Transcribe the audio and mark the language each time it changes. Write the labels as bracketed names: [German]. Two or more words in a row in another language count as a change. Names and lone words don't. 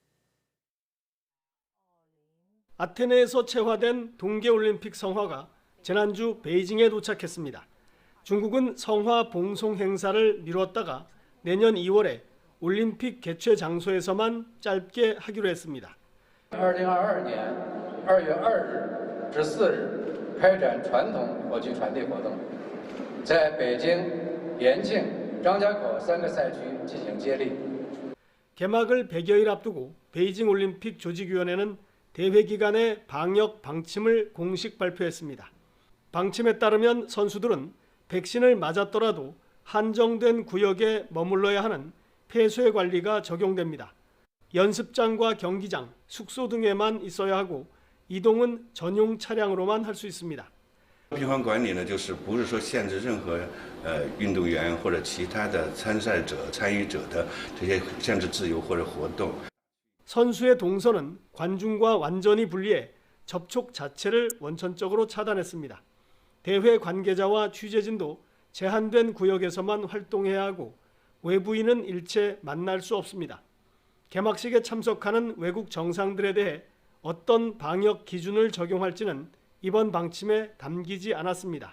[Korean] 아테네에서 채화된 동계올림픽 성화가 지난주 베이징에 도착했습니다. 중국은 성화 봉송 행사를 미뤘다가 내년 2월에 올림픽 개최 장소에서만 짧게 하기로 했습니다. [Chinese] 2022 年2月2日、14日开展传统火炬传递活动，在北京、延庆、张家口3个赛区进行接力。 [Korean] 개막을 100여일 앞두고 베이징 올림픽 조직위원회는 대회 기간의 방역 방침을 공식 발표했습니다. 방침에 따르면 선수들은 백신을 맞았더라도 한정된 구역에 머물러야 하는 폐쇄 관리가 적용됩니다. 연습장과 경기장, 숙소 등에만 있어야 하고 이동은 전용 차량으로만 할 수 있습니다. [Chinese] 闭环管理呢，就是不是说限制任何运动员或者其他的参赛者、参与者的这些限制自由或者活动。 [Korean] 선수의 동선은 관중과 완전히 분리해 접촉 자체를 원천적으로 차단했습니다. 대회 관계자와 취재진도 제한된 구역에서만 활동해야 하고 외부인은 일체 만날 수 없습니다. 개막식에 참석하는 외국 정상들에 대해 어떤 방역 기준을 적용할지는 이번 방침에 담기지 않았습니다.